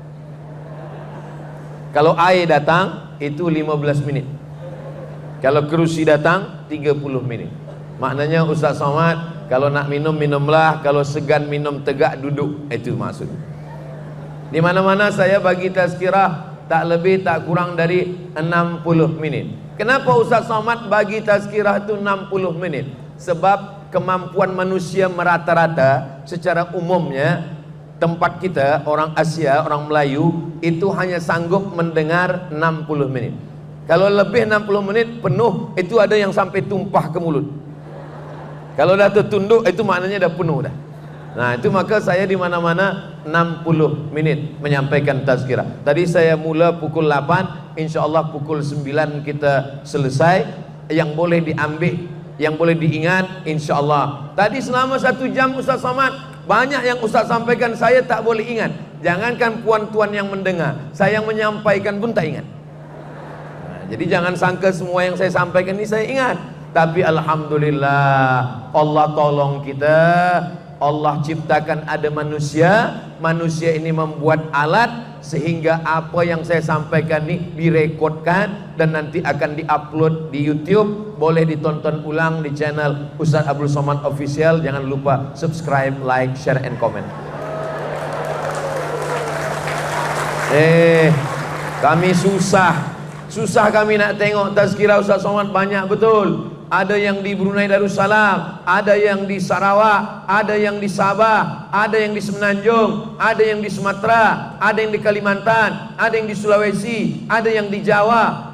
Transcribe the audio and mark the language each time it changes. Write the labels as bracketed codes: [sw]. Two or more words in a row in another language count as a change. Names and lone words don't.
[ms] Kalau air datang, itu 15 menit. Kalau kerusi datang, 30 menit. Maknanya Ustaz Somad, kalau nak minum, minumlah. Kalau segan minum, tegak duduk. Itu maksud. Di mana-mana saya bagi tazkirah, tak lebih tak kurang dari 60 menit. Kenapa Ustaz Somad bagi tazkirah itu 60 menit? Sebab kemampuan manusia merata-rata secara umumnya, tempat kita orang Asia, orang Melayu itu hanya sanggup mendengar 60 menit. Kalau lebih 60 menit penuh, itu ada yang sampai tumpah ke mulut. Kalau dah tertunduk, itu maknanya dah penuh dah. Nah, itu maka saya di mana-mana 60 menit menyampaikan tazkirah. Tadi saya mula pukul 8, insyaallah pukul 9 kita selesai. Yang boleh diambil, yang boleh diingat, insyaallah. Tadi selama 1 jam Ustaz Somad, banyak yang Ustaz sampaikan saya tak boleh ingat. Jangankan puan-tuan yang mendengar, saya yang menyampaikan pun tak ingat. Jadi jangan sangka semua yang saya sampaikan ini saya ingat. Tapi alhamdulillah, Allah tolong kita. Allah ciptakan ada manusia. Manusia ini membuat alat sehingga apa yang saya sampaikan ini direkodkan dan nanti akan diupload di YouTube. Boleh ditonton ulang di channel Ustaz Abdul Somad Official. Jangan lupa subscribe, [en] like, share, and comment. [ms] Kami susah kami nak tengok tazkirah Ustaz Somad banyak betul. Ada yang di Brunei Darussalam, ada yang di Sarawak, ada yang di Sabah, ada yang di Semenanjung, ada yang di Sumatera, ada yang di Kalimantan, ada yang di Sulawesi, ada yang di Jawa.